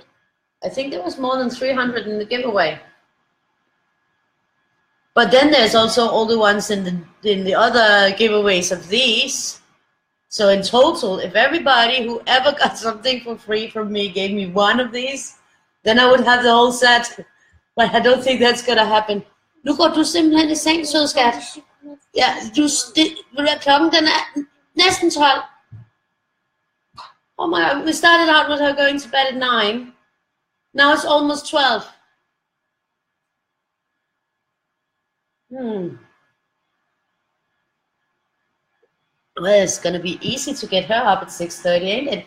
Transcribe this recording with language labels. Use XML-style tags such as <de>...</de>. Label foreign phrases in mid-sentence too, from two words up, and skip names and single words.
<en>I think there was more than 300 in the giveaway. But then there's also all the ones in the other giveaways of these. So in total, if everybody who ever got something for free from me gave me one of these, then I would have the whole set. But I don't think that's gonna happen.</en> <da>Nu går du simpelthen i seng, sød skat. Ja, klokken den næsten 12.</da> <en>Oh my God, we started out with her going to bed at 9. Now it's almost 12. Well, it's going to be easy to get her up at 6:30, ain't it?</en>